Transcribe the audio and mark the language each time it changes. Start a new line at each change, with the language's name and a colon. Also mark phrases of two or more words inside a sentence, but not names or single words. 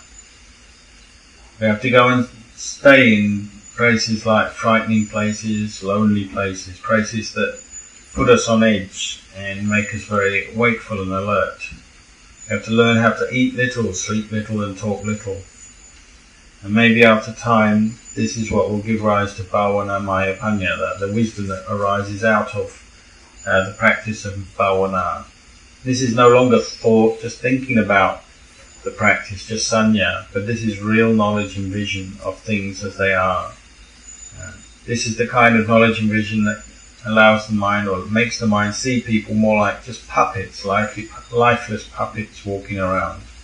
English: We have to go and stay in places like frightening places, lonely places, places that put us on edge and make us very wakeful and alert. We have to learn how to eat little, sleep little, and talk little. And maybe after time, this is what will give rise to
Pali: bhavana maya panya,
English: the wisdom that arises out of the practice of bhavana. This is no longer thought, just thinking about the practice, just sanya, but this is real knowledge and vision of things as they are. This is the kind of knowledge and vision that allows the mind, or makes the mind see people more like just puppets, lifeless puppets walking around.